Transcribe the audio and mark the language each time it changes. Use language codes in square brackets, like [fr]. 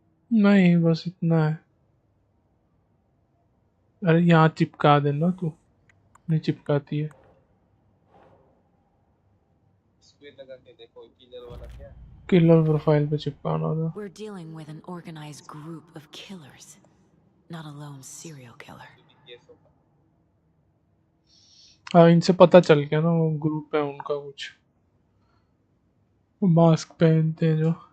[hi] नहीं बस इतना है. अरे यहाँ चिपका देना तू, नहीं चिपकाती है. इसमें लगा के देखो किलर वाला क्या. किलर प्रोफाइल पे चिपकाना था. [en] We're dealing with an organized group of killers, not a lone serial killer. [hi] हाँ इनसे पता चल गया ना, वो ग्रुप है उनका कुछ, मास्क पहनते हैं जो.